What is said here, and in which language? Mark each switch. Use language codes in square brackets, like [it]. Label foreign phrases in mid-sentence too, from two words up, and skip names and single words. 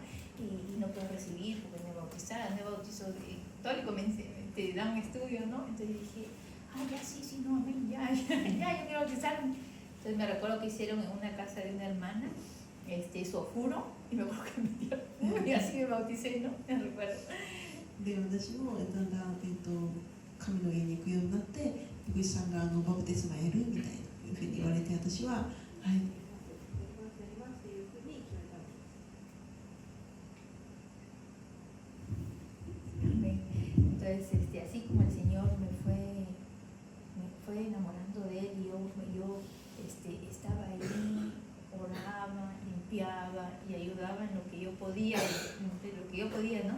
[es] Y no puedo recibir porque no he bautizado, no he bautizado católico, te dan estudios, ¿no? Entonces dije, ya sí, no, amén, ya, yo quiero bautizarme. Entonces me recuerdo que hicieron en una casa de una hermana, sulfuro y me acuerdo que me dieron y así me bauticé, ¿no? Me recuerdo. [ja] で私もだんだん、神の家に行くようになって牧師さんがバプテスマやるみたいなふうに言われて私は、はい、やりますっていうふうに決めたんです。 [es] Entonces, así como el Señor me fue enamorando de Él, y yo estaba ahí, oraba, limpiaba y ayudaba en lo que yo podía, ¿no?